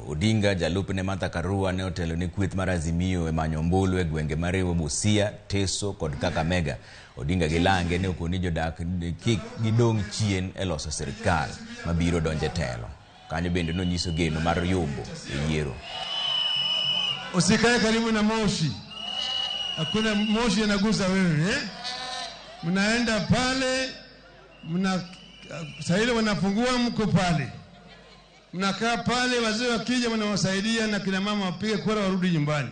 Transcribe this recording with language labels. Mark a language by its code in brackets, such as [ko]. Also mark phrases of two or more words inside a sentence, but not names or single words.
[luo] Odinga jalupne Martha Karua ne otelo ni kweth mar Azimio e manyo ombulu e gwenge mariwo Busia, Teso kod Kakamega. Odinga gilange ne okoni jodak kik gidong chien e loso sirkal mabiro donje telo. Kanyo bende nonyiso geno mar yombo e yiero. [sw] Usikae karibu na moshi. Hakuna moshi yanagusa wewe, Mnaenda pale, sahili wanafungua mko pale. Mnakaa pale, wazee wakija mnawasaidia na kina mama wapige kura warudi nyumbani.